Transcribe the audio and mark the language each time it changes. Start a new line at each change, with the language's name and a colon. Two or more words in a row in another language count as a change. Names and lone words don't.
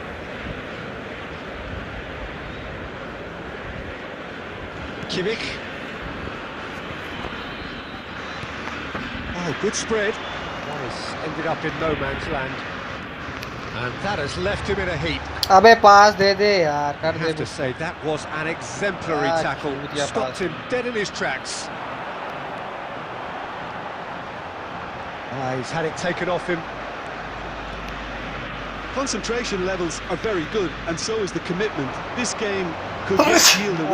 English: Kimmich. Oh, good spread. That has ended up in no man's land. And that has left him in a heap.
Hindi: अबे पास दे दे यार कर
English: I
Hindi: दे
English: have to say, that was an exemplary Ah, tackle.
Hindi: chutiya
English: Stopped pass. him dead in his tracks. He's had it taken off him. Concentration levels are very good, and so is the commitment. This game could just yield a winner.